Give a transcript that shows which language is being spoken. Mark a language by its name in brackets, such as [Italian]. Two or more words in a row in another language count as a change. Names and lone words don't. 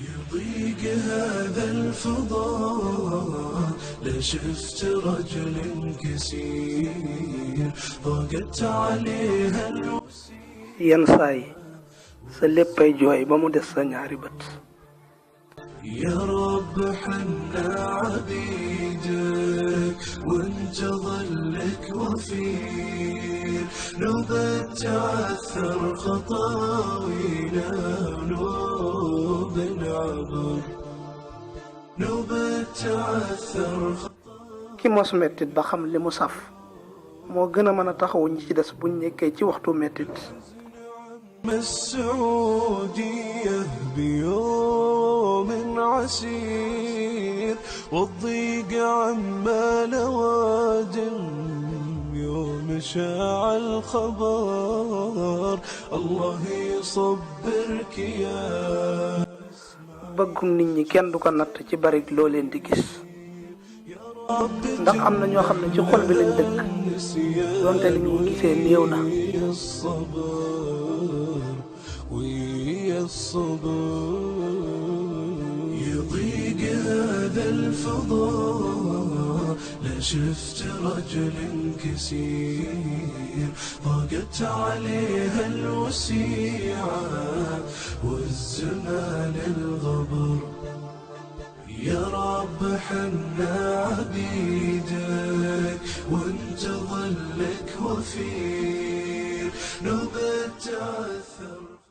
[Arabic] ضيق هذا الفضاء لا شفت رجل كثير ضاقت عليها [Wolof] yenn saa yi sa léppay jooy ba mu des sa ñaari bët. [Arabic] يا رب حنا عبيدك وانت ظلك وفير نوبة تعثر خطاوينا ونوب العبر نوبة تعثر [Wolof] ki mos mettit ba xam li mu saf moo gën a mën a taxawu ñi ci des buñ nekkee ci waxtu mettit. [Arabic] السعودية بيوم عسير والضيق عمال وادم يوم شاع الخبر الله يصبرك يا [Wolof] bëggum nit ñi kenn du ko natt ci bari loo leen di gis ndax am na ñoo xam ne ci xol bi lañ dëkk donte li ñu gisee néew na. [Arabic] يضيق هذا الفضاء لا شفت رجل كثير ضاقت عليها الوسيعة والزمان الغبر يا رب حنا عبيدك وانت ظلك وفير نوبة تعثر